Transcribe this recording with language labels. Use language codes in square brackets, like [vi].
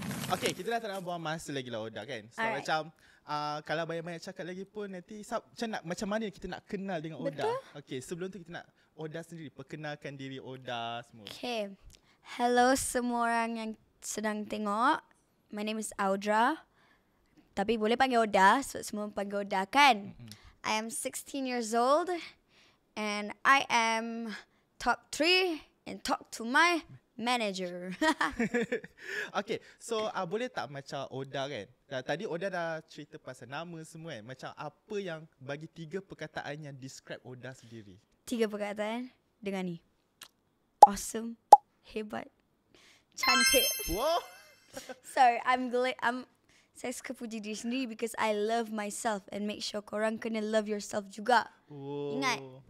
[ms] Okay, kita dah tak nak buang masa lagi lah Oda kan. So macam kalau banyak-banyak cakap lagi pun nanti macam mana kita nak kenal dengan Oda. Okay, sebelum tu kita nak Oda sendiri perkenalkan diri Oda semua. Okay. Hello semua orang yang sedang tengok. [en] My name is Audra. [ms] Tapi boleh panggil Oda, sebab semua panggil Oda kan. [en] I am 16 years old and I am top 3 and talk to my manager. [ms] Okay, so boleh tak macam Oda kan? Tadi Oda dah cerita pasal nama semua kan. Macam apa yang bagi 3 perkataan yang describe Oda sendiri? 3 perkataan dengan ni. Awesome, hebat, cantik. Wow. [en] Sorry, [ms] saya suka puji diri sendiri [en] because I love myself and make sure [ms] korang kena [en] love yourself [ms] juga. Ingat.